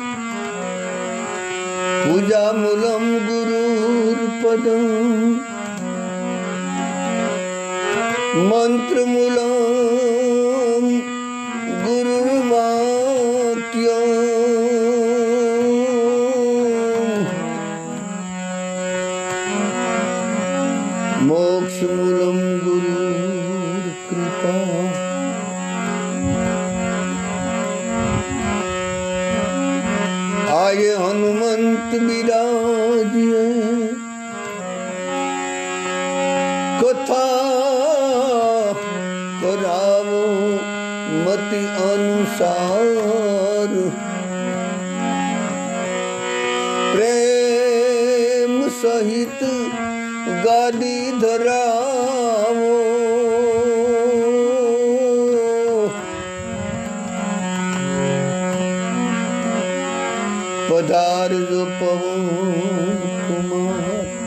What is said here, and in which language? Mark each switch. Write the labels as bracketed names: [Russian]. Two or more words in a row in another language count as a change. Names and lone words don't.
[Sanskrit] पूजा मूलम गुरुर्पदम मंत्र मूलम गुरुर्वाक्यम मोक्ष मूलम गुरुर्कृपा। [Hindi] आये हनुमंत विराजिए कथा करावो मति अनुसार प्रेम सहित गाड़ी धरावो पधार जो पवन कुमार